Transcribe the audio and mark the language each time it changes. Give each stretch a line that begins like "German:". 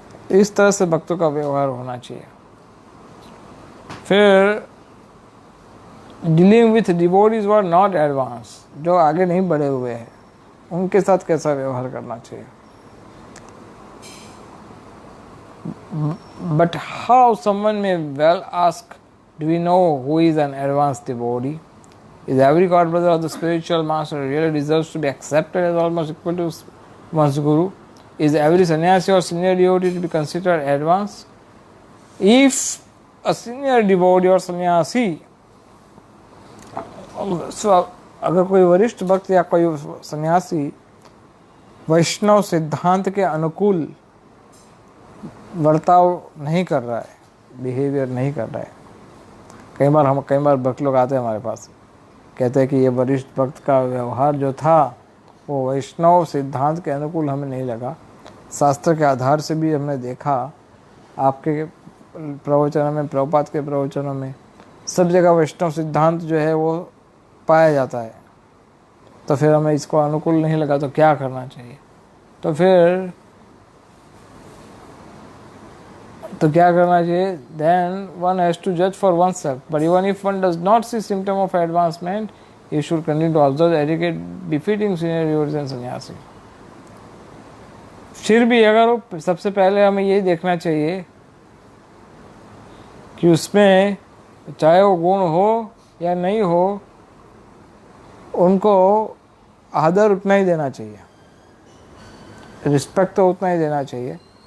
Hindi: इस तरह से भक्तों का व्यवहार होना चाहिए। फिर
English: dealing with devotees were not advance,
Hindi: जो आगे नहीं बढ़े हुए हैं उनके साथ कैसा व्यवहार करना चाहिए।
English: But how someone may well ask, do we know who is an advanced devotee? Is every god brother of the spiritual master really deserves to be accepted as almost equal to one's guru? Is every sannyasi or senior devotee to be considered advanced? If a senior devotee or sannyasi, so
Hindi: अगर कोई वरिष्ठ भक्त या कोई सन्यासी वैष्णव सिद्धांत के अनुकूल बर्ताव नहीं कर रहा है, बिहेवियर नहीं कर रहा है, कई बार भक्त लोग आते हैं हमारे पास, कहते हैं कि ये वरिष्ठ भक्त का व्यवहार जो था वो वैष्णव सिद्धांत के अनुकूल हमें नहीं लगा। शास्त्र के आधार से भी हमने देखा, आपके प्रवचनों में, प्रभुपाद के प्रवचनों में सब जगह वैष्णव सिद्धांत जो है वो पाया जाता है। तो फिर हमें इसको अनुकूल नहीं लगा, तो क्या करना चाहिए? तो फिर क्या करना चाहिए?
English: Then one has to judge for oneself. But even if one does not see symptom of advancement, he should continue to observe the etiquette befitting senior devotees and sannyasi.
Hindi: फिर भी अगर सबसे पहले हमें ये देखना चाहिए कि उसमें चाहे वो गुण हो या नहीं हो, उनको आदर उतना ही देना चाहिए, रिस्पेक्ट तो उतना ही देना चाहिए।